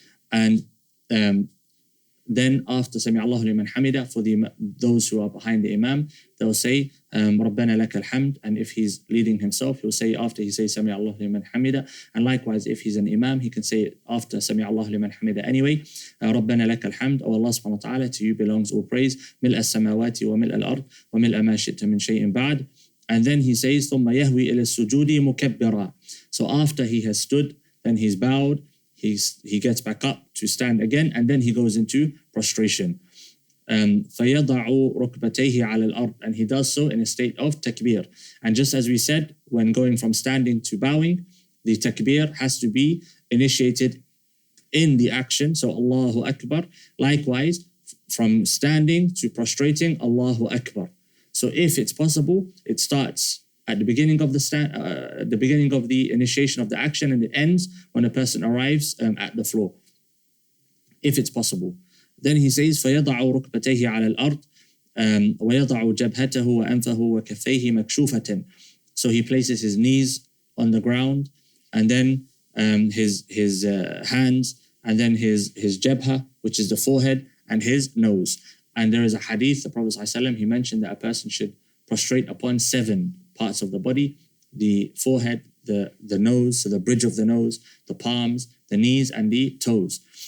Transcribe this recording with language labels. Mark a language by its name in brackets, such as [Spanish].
[English] And then after [Arabic] سَمِعَ اللَّهُ لِمَنْ حَمِدَ, [English] for those who are behind the Imam, they'll say [Arabic] رَبَّنَا لَكَ الْحَمْدِ, [English] and if he's leading himself, he'll say after he says سَمِعَ اللَّهُ لِمَنْ حَمِدَ. And likewise, if he's an Imam, he can say it after [Arabic] سَمِعَ اللَّهُ لِمَنْ حَمِدَ [English] anyway. [Arabic] رَبَّنَا لَكَ الْحَمْدِ, [English] O Allah subhanahu wa ta'ala, to you belongs all praise, [Arabic] مِلْءَ السَّمَاوَاتِ وَمِلْءَ الْأَرْضِ وَمِلْءَ مَا شِئْتَ مِنْ شَيْءٍ بَعْدِ. [English] And then he says [Arabic] ثُمَّ يَهْوِي إِلَى السُّجُودِ مُكَبِّرًا. [English] So after he has stood, then he's bowed, he gets back up to stand again, and then he goes into prostration. [Arabic] فَيَضَعُ رُكْبَتَيْهِ عَلَى الْأَرْضِ, [English] and he does so in a state of takbir. And just as we said, when going from standing to bowing, the takbir has to be initiated in the action, so Allahu Akbar. Likewise, from standing to prostrating, Allahu Akbar. So if it's possible, it starts at the beginning of the beginning of the initiation of the action, and it ends when a person arrives at the floor, if it's possible. Then he says, [Arabic] فَيَضَعُ رُكْبَتَيْهِ عَلَى الْأَرْضِ وَيَضَعُ جَبْهَتَهُ وَأَنْفَهُ وَكَفَّيْهِ مَكْشُوفَةً. [English] So he places his knees on the ground, and then his hands, and then his jabha, which is the forehead, and his nose. And there is a hadith, the Prophet ﷺ, he mentioned that a person should prostrate upon 7 parts of the body: the forehead, the nose, so the bridge of the nose, the palms, the knees, and the toes.